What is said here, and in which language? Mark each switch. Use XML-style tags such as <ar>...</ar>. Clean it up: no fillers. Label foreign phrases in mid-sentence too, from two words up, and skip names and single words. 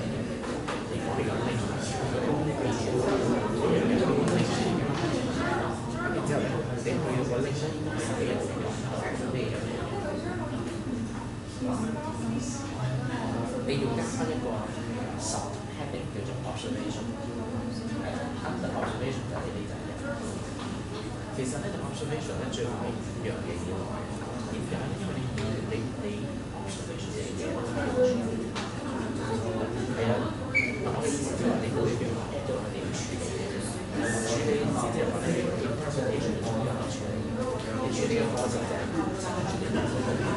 <yue>你講你個 link， 咁然之後咧，你去到個 link 咧應該係俾人哋講。你要加翻一個subheading 叫做 observation，</yue> <en>under observation</en> <yue>就係呢隻嘢。其實咧，observation 咧最後係兩樣嘢嚟，點解咧？因為你 observation 嘅嘢係啊，我嘅意思即係話你每一樣嘢都係你要處理嘅。處理嘅意思即係話你 interpretation 都有處理，你處理嘅過程就係參住你嗰個。</yue>